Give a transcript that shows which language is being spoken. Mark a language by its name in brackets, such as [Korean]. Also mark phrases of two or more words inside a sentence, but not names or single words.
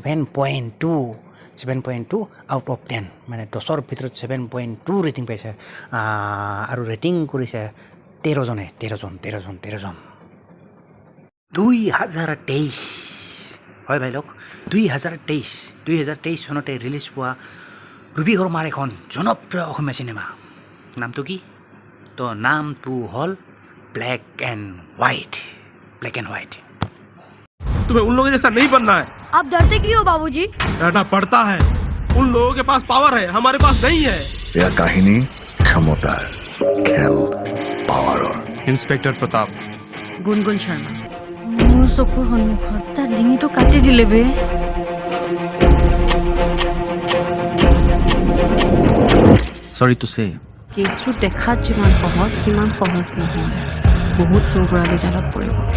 [Assamese] 7.2 [English] out of [Assamese] 10 মানে 10ৰ ভিতৰত 7.2 ৰেটিং পাইছে আৰু ৰেটিং কৰিছে 13জনে 2023 হয় ভাই লওক 2023 চনতে ৰিলিজ হোৱা ৰবি শৰ্মাৰ এখন জনপ্ৰিয় অসমীয়া চিনেমা নামটো কি তো নামটো হ'ল ब्लैक एंड व्हाइट [Hindi] तुम्हें उन लोगों जैसा नहीं बनना है। आप डरते क्यों हो बाबूजी? डरना पड़ता है, उन लोगों के पास पावर है, हमारे पास नहीं है। [Assamese] এয়া কাহিনী ক্ষমতাৰ খেল পাৱাৰৰ। [Hindi] इंस्पेक्टर प्रताप [Assamese] গুণগুণ শৰ্মা মোৰ চকুৰ সন্মুখত তাৰ ডিঙিটো কাটি দিলে বে [English] sorry to say [Assamese] কেছটো দেখাত যিমান সহজ সিমান সহজ নহয় বহুত চোৰগৰাকী জালত পৰিব